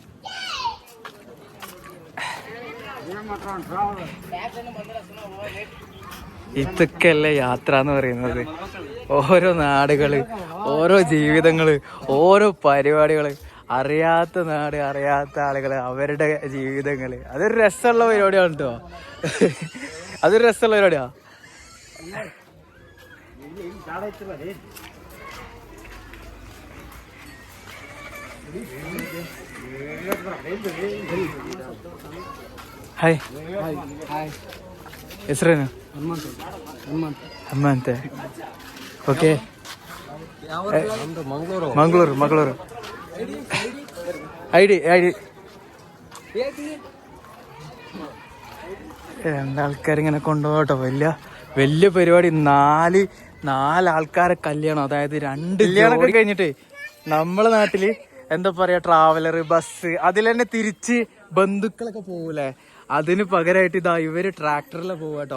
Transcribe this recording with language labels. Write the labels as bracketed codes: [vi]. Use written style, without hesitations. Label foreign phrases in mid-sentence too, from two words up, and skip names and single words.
[ml] ഇതൊക്കെയല്ലേ യാത്ര എന്ന് പറയുന്നത്. ഓരോ നാടുകള്, ഓരോ ജീവിതങ്ങള്, ഓരോ പരിപാടികള്, അറിയാത്ത നാട്, അറിയാത്ത ആളുകള്, അവരുടെ ജീവിതങ്ങള്. അതൊരു രസമുള്ള പരിപാടിയാണ് കേട്ടോ. അതൊരു രസമുള്ള പരിപാടിയാ. [kn] ಹಾಯ್ ಹೆಸರೇನು? ಹನುಮಂತ. ಓಕೆ, ಮಂಗಳೂರು. [ml] ಮಂಗಳೂರು ഐ ഡി 2 ആൾക്കാരിങ്ങനെ കൊണ്ടുപോകട്ടോ. വലിയ പരിപാടി. 4 ആൾക്കാരെ കല്യാണം. അതായത് 2 കല്യാണമൊക്കെ കഴിഞ്ഞിട്ട് നമ്മളെ നാട്ടില് എന്താ പറയാ, ട്രാവലർ, ബസ്, അതിൽ തന്നെ തിരിച്ച് ബന്ധുക്കളൊക്കെ പോകൂലേ, അതിന് പകരമായിട്ട് ഇതാ ഇവര് ട്രാക്ടറിൽ പോവാട്ടോ.